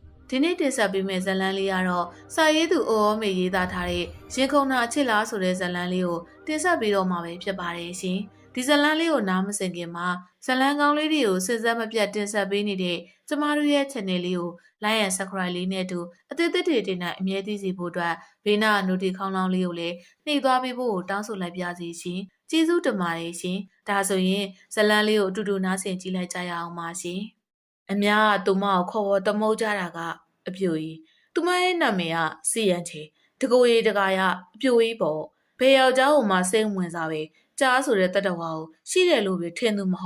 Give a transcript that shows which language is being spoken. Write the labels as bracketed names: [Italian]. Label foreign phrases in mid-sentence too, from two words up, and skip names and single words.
[Burmese] ဒီနေ့တင်ဆက်ပေးမယ့်ဇာတ်လမ်းလေးကတော့စာရေးသူအိုအောမေရေးသားထားတဲ့ရင်ခုန်တာအချစ်လားဆိုတဲ့ဇာတ်လမ်းလေးကိုတင်ဆက်ပေးတော့မှာပဲဖြစ်ပါတယ်ရှင်။ဒီဇာတ်လမ်းလေးကိုနားမစင်ခင်မှာဇာတ်လမ်းကောင်းလေးတွေကိုစဉ်ဆက်မပြတ်တင်ဆက်ပေးနေတဲ့ကျမတို့ရဲ့ channel လေးကို [English] like and subscribe [Burmese] လေးနဲ့အတူအသစ်တွေတင် တဲ့အမြဲတမ်းစီဖို့အတွက်ဘေးနား notification ခေါင်းလောင်းလေးကိုလည်းနှိပ်သွားပေးဖို့တောင်းဆိုလိုက်ပါစီရှင်။ကျေးဇူးတင်ပါတယ်ရှင်။ဒါဆိုရင်ဇာတ်လမ်းလေးကိုအတူတူနားဆင်ကြည့်လိုက်ကြရအောင်ပါရှင်။အများကသူမကိုခေါ်ဝေါ်တမုတ်ကြတာ ကအပြိုကြီးသူမရဲ့နာမည်ကစီယန်ချေတကိုရီတကာရအပြိုကြီးပေါ့ဘယ်ယောက်ျားကိုမှစိတ်ဝင်စားပဲကြားဆိုတဲ့တတဝါကိုရှိတယ်လို့ပဲထင်သူမ